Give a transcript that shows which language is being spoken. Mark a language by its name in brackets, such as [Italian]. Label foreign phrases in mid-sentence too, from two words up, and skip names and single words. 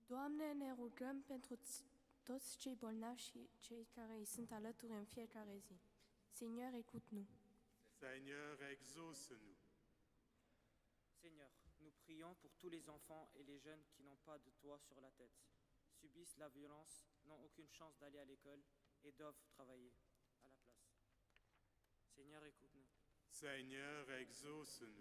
[Romanian] Doamne, ne rugăm pentru toți cei bolnavi și cei care îi sunt alături în fiecare zi. [French] Seigneur, écoute-nous. Seigneur, exauce-nous. Seigneur, nous prions pour tous les enfants et les jeunes qui n'ont pas de toit sur la tête, subissent la violence, n'ont aucune chance d'aller à l'école et doivent travailler à la place. Seigneur, écoute-nous. Seigneur, exauce-nous.